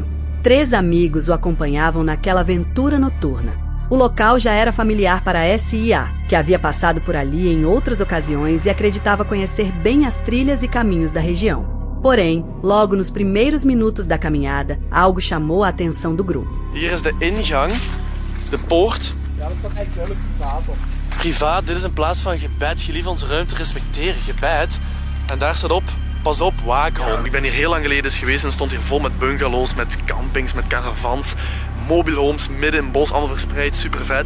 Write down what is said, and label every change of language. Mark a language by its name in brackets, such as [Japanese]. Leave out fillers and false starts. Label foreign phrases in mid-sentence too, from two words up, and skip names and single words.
[Portuguese] 3 amigos o acompanhavam naquela aventura noturna. O local já era familiar para SIA, que havia passado por ali em outras ocasiões e acreditava conhecer bem as trilhas e caminhos da região. Porém, logo nos primeiros minutos da caminhada, algo chamou a atenção do grupo. [Dutch] Hier is de ingang, de poort. Ja, dat is toch echt duidelijk privaat. Privaat, dit is in plaats van gebed, gelief onze ruimte respecteren, gebed. En daar staat op, pas op, waakhond. Ik ben hier heel lang geleden eens geweest en stond hier vol met bungalows, met campings, met caravans, [English] mobile homes, [Dutch] midden in het bos, allemaal verspreid, super vet.